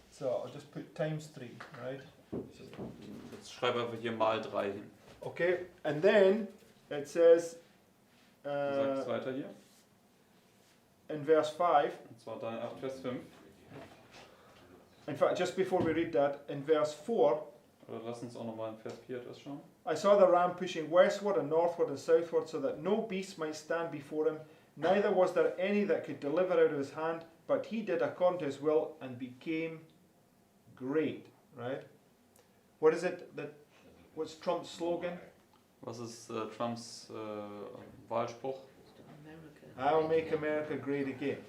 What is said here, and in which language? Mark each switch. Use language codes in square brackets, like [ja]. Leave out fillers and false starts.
[en] So, I'll just put times 3, right? [de] Jetzt schreibe einfach hier mal 3 hin. [en] Okay, and then it says [de] Du sagst weiter hier. [en] in verse 5, [de] Und zwar Daniel 8, Vers 5. [en] in fact, just before we read that, in verse 4, [de] Oder lass uns auch nochmal in Vers 4 etwas schauen. [en] I saw the ram pushing westward and northward and southward so that no beast might stand before him, neither was there any that could deliver out of his hand, but he did according to his will and became great, right? What is it that, what's Trump's slogan? [de] Was ist Trumps Wahlspruch? [en] I'll make America great again,